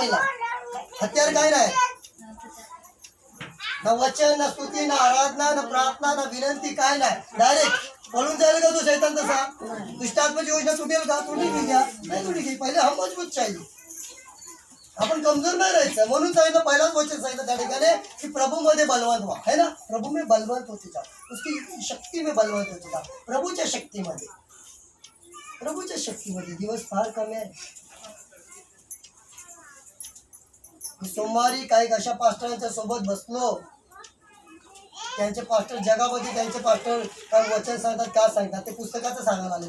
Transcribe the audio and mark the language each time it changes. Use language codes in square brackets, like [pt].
[mr] पहिला हत्यार काय नाही, ना वचन, ना स्तुती, ना आराधना, ना प्रार्थना, ना विनंती, काय नाही. डायरेक्ट पळून जाईल का तो शैतान तसा? दुष्टात्माची योजना तुटेल का? तुटी घ्या, नाही तुटी घे. पहिले हा [hi] मजबूत चाहिए. [mr] आपण कमजोर नाही राहायचं. म्हणून सांगितलं, पहिलाच वचन सांगितलं त्या ठिकाणी की प्रभू मध्ये बलवंत व्हा. [hi] है ना, प्रभू में बलवंत होते जा, उसकी शक्ती में बलवंत होते जा. [mr] प्रभूच्या शक्तीमध्ये, प्रभूच्या शक्तीमध्ये. दिवस फार कमी आहे. सोमवारी काही अशा पास्टरांच्या सोबत बसलो, त्यांचे पास्टर जगामध्ये त्यांचे पास्टर काय वचन सांगतात, का सांगतात ते पुस्तकाचं सांगायला आले.